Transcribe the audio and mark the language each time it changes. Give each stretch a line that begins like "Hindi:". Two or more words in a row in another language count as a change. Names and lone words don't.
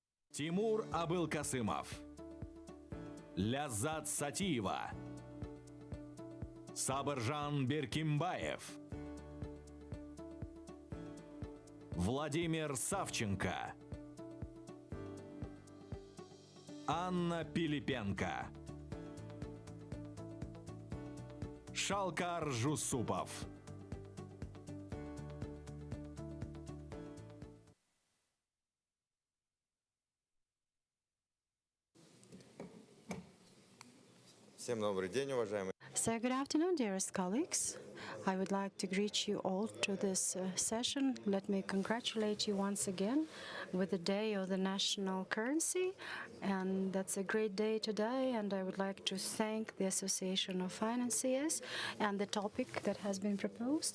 Russian: Тимур Абылкасымов, Ляззат Сатиева, Сабыржан Беркимбаев, Владимир Савченко, Анна Пилипенко, Шалкар Жусупов. Всем добрый день, уважаемые.
English: So good afternoon, dearest colleagues. I would like to greet you all to this session. Let me congratulate you once again with the day of the national currency. And that's a great day today. And I would like to thank the Association of Financiers and the topic that has been proposed.